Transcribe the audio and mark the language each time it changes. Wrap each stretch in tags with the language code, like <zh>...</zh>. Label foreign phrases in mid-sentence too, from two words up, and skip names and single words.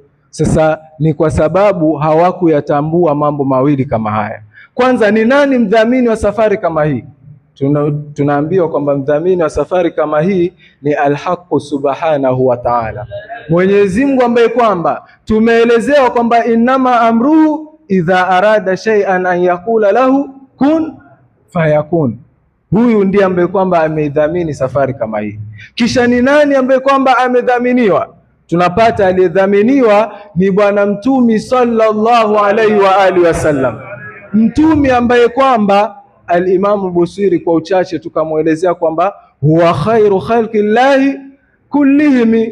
<sw>Sasa ni kwa sababu hawakuyatambua mambo mawili kama haya. Kwanza, ni nani mdhamini wa safari kama hii? Tunaambiwa kwamba mdhamini wa safari kama hii ni al-Haq</sw> <ar>سبحانه وتعالى,</ar> <sw>Mwenyezi Mungu ambaye kwamba tumeelezewa kwamba</sw> <ar>إنما أمره إذا أراد شيئا أن يقول له كن فيكون.</ar> <sw>Huyu ndiye ambaye kwamba ameidhamini safari kama hii. Kisha ni nani ambaye kwamba amedhaminiwa? Tunapata aliyedhaminiwa ni Bwana Mtume</sw> <ar>صلى الله عليه وآله وسلم,</ar> <sw>mtume ambaye kwamba al-Imam Busiri kwa uchache tukamwelezea kwamba</sw> <ar>هو خير خلق الله كلهم.</ar>